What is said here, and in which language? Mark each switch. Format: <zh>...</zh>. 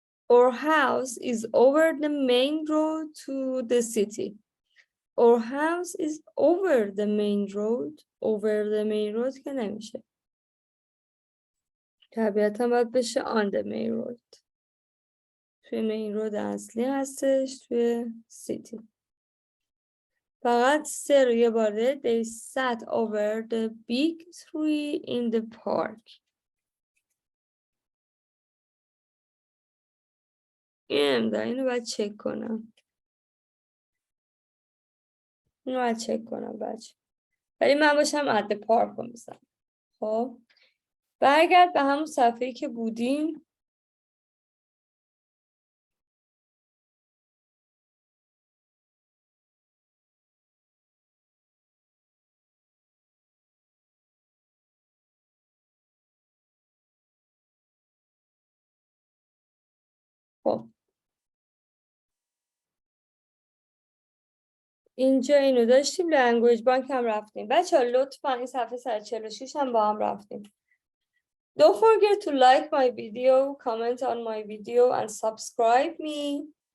<en>Our house is over the main road to the city. Our house is over the main road. Over the main road</en> <fa>که نمیشه. طبیعتا باید بشه</fa> <en>on the main road.</en> <fa>توی main road اصلی هستش توی city. فقط سه رو یه باره.</fa> <en>They sat over the big tree in the park.</en> <fa>اینو باید چک کنم. اینو باید چک کنم بچه. ولی من باشم عد پارک رو میزنم. خب برگرد به همون صفحه‌ای که بودیم. خب اینجا اینو داشتیم. لنگویج بانک هم رفتیم. بچه ها لطفا این صفحه 146 هم با هم رفتیم.</fa> <en>Don't forget to like my video, comment on my video and subscribe me.</en>